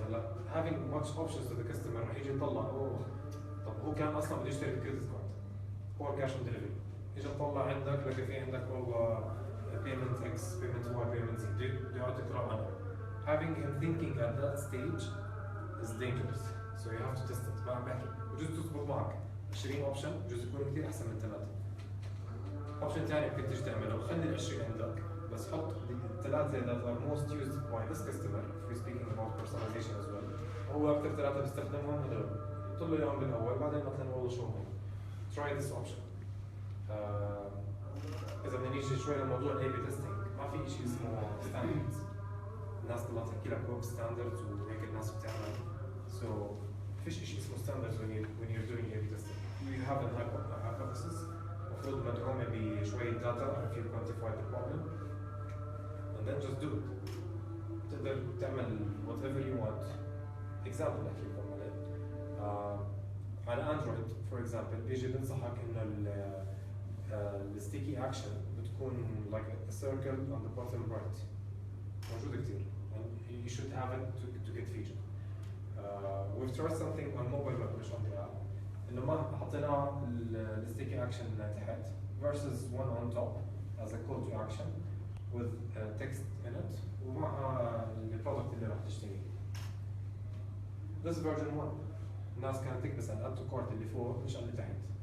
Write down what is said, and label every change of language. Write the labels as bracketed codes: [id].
[ar] هلا [en] having much options to the customer [ar] رح يجي يطلع طب هو كان أصلاً بده يشتري كريدت كارد [en] or cash on delivery. [ar] إجا طلع عندك لقى في عندك والله payment X payment Y payment Z بده يقعد يقرأ عنها. [en] Having him thinking at that stage is dangerous, so you have to test it. [ar] ما عم بحكي بجوز تزبط معك 20 اوبشن بجوز يكون كثير احسن من ثلاثه. اوبشن ثاني ممكن تيجي تعمله خلي ال 20 عندك بس حط الثلاثه [en] that are most used by this customer if we're speaking about personalization as well. [ar] هو اكثر ثلاثه بيستخدمهم هذول حط له اياهم بالاول بعدين مثلا والله شو هم. [en] Try this option. [ar] اذا بدنا نيجي شوي لموضوع الاي بي تيستينج ما في شيء اسمه ستاندردز. الناس طلعت تحكي لك ويب ستاندردز وهيك الناس بتعمل. [en] So [ar] فيش شيء اسمه ستاندردز [en] when you're doing A/B testing. You have a hypothesis [ar] المفروض مدعومة بشوية [en] data if you quantify the problem and then just do it. [ar] تقدر تعمل [en] whatever you want. [ar] Example أحكي لكم عليه. على أندرويد [en] for example [ar] بيجي بنصحك إنه الستيكي أكشن بتكون [en] like a circle on the bottom right. [ar] موجودة كتير. [en] You should have it to get featured. We've tried something on mobile web مش on the app. [ar] إنه ما حطينا الستيكي أكشن تحت [en] versus one on top as a call to action with text in it [ar] ومع البرودكت اللي راح تشتريه. [en] This version 1 [ar] الناس كانت تكبس على add to cart اللي فوق مش على اللي تحت.